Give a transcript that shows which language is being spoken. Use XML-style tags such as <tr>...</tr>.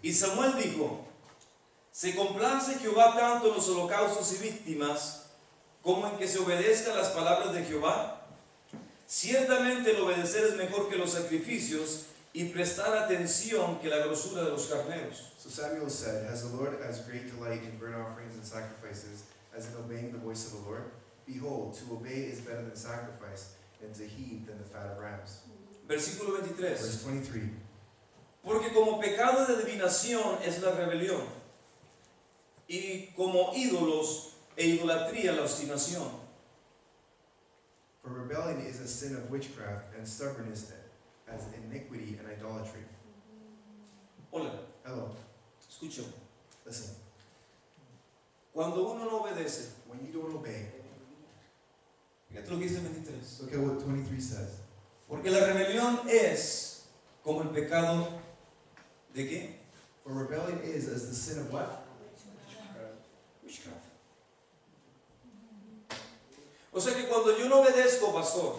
<es>Y Samuel dijo: ¿se complace Jehová tanto en los holocaustos y víctimas como en que se obedezcan las palabras de Jehová? Ciertamente el obedecer es mejor que los sacrificios y prestar atención que la grosura de los carneros.</es> <en>So Samuel said, has the Lord as great delight in burnt offerings and sacrifices as in obeying the voice of the Lord? Behold, to obey is better than sacrifice, and to heed than the fat of rams.</en> <es>Versículo 23.</es> <en>Verse 23.</en> <es>Porque como pecado de adivinación es la rebelión, y como ídolos e idolatría la obstinación.</es> <en>For rebellion is a sin of witchcraft, and stubbornness as iniquity and idolatry.</en> <es>Hola,</es> <en>Hello,</en> <es>escúchame.</es> <en>listen.</en> <es>Cuando uno no obedece,</es> <en>When you don't obey,</en> <es>fíjate lo que dice el 23.</es> <en>look at what 23 says.</en> <es>Porque la rebelión es como el pecado de qué?</es> <en>For rebellion is as the sin of what? Witchcraft.</en> <es>O sea que cuando yo no obedezco, pastor,</es>